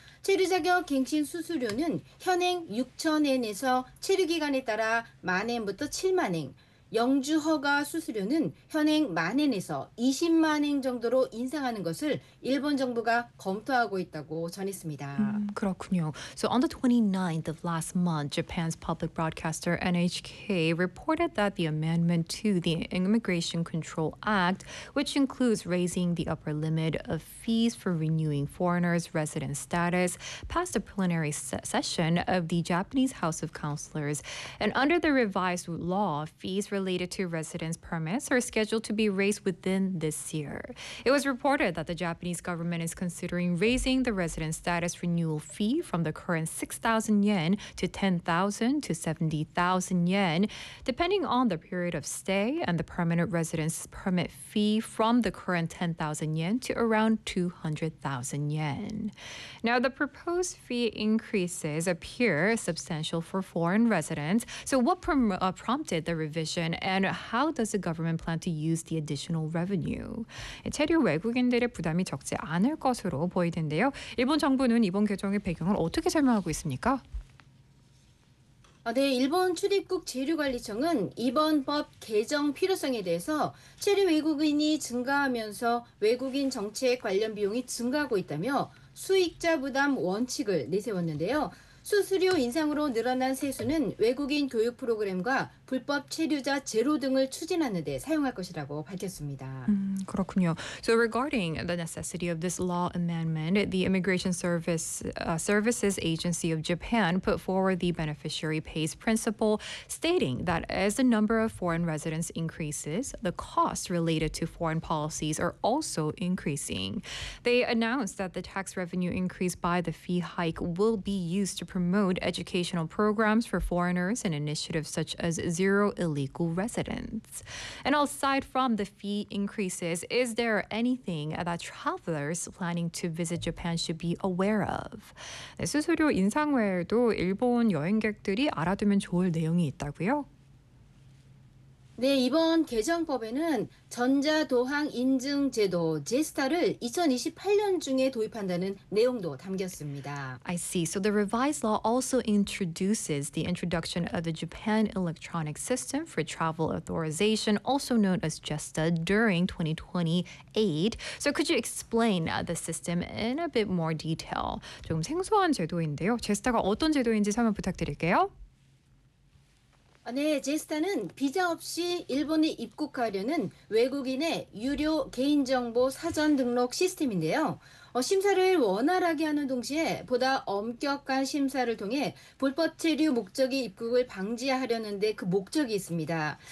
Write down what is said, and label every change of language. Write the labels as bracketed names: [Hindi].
[Korean] 체류 자격 갱신 수수료는 현행 6,000엔에서 체류 기간에 따라 만엔부터 7만엔, 영주 허가 수수료는 현행 만엔에서 20만엔 정도로 인상하는 것을 일본 정부가 검토하고 있다고 전했습니다. 그렇군요. [English] So on the 29th of last month, Japan's public broadcaster NHK reported that the amendment to the Immigration Control Act, which includes raising the upper limit of fees for renewing foreigners' resident status, passed a preliminary session of the Japanese House of Counselors. And under the revised law, fees related to residence permits are scheduled to be raised within this year. It was reported that the Japanese government is considering raising the resident status renewal fee from the current 6,000 yen to 10,000 to 70,000 yen, depending on the period of stay, and the permanent residence permit fee from the current 10,000 yen to around 200,000 yen. Now, the proposed fee increases appear substantial for foreign residents. So what prompted the revision? And how does the government plan to use the additional revenue? [Korean] 체류 외국인들의 부담이 적지 않을 것으로 보이던데요. 일본 정부는 이번 개정의 배경을 어떻게 설명하고 있습니까? 네, 일본 출입국 재류관리청은 이번 법 개정 필요성에 대해서 체류 외국인이 증가하면서 외국인 정책 관련 비용이 증가하고 있다며 수익자 부담 원칙을 내세웠는데요. 수수료 인상으로 늘어난 세수는 외국인 교육 프로그램과 불법 체류자 제로 등을 추진하는 데 사용할 것이라고 밝혔습니다. 그렇군요. [English] So regarding the necessity of this law amendment, the Immigration Services Agency of Japan put forward the beneficiary pays principle, stating that as the number of foreign residents increases, the costs related to foreign policies are also increasing. They announced that the tax revenue increased by the fee hike will be used to promote educational programs for foreigners and initiatives such as zero illegal residents. And aside from the fee increases, is there anything that travelers planning to visit Japan should be aware of? [Korean] 네, 수수료 인상 외에도 일본 여행객들이 알아두면 좋을 내용이 있다고요? 네, 이번 개정법에는 전자도항 인증 제도 JSTAR를 2028년 중에 도입한다는 내용도 담겼습니다. [English] I see. So the revised law also introduces the introduction of the Japan Electronic System for Travel Authorization, also known as JSTA, during 2028. So could you explain the system in a bit more detail? [Korean] 조금 생소한 제도인데요. JSTA가 어떤 제도인지 설명 부탁드릴게요. 네, 제스타는 비자 없이 일본에 입국하려는 외국인의 유료 개인정보 사전 등록 시스템인데요. 심사를 원활하게 하는 동시에 보다 엄격한 심사를 통해 불법 체류 목적의 입국을 방지하려는 데 그 목적이 있습니다.